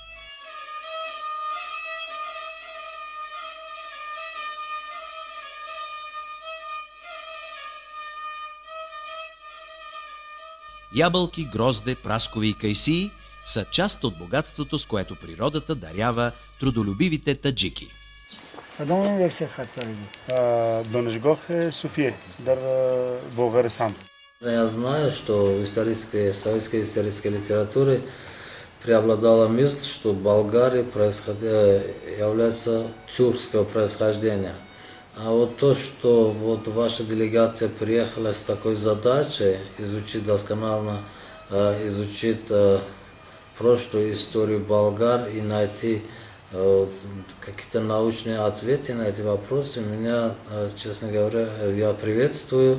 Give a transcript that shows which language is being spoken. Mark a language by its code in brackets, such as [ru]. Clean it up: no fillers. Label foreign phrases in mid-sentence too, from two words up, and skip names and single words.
[bg] Ябълки, грозде, праскови и кайсии са част от богатството, с което природата дарява трудолюбивите таджики. [tg] Донежгох е София, дар Българистан. [ru] Я знаю, что в советской исторической литературе преобладала мысль, что Болгария является тюркского происхождения. А вот то, что вот ваша делегация приехала с такой задачей изучить досконально, изучить прошлую историю болгар и найти какие-то научные ответы на эти вопросы, меня, честно говоря, я приветствую.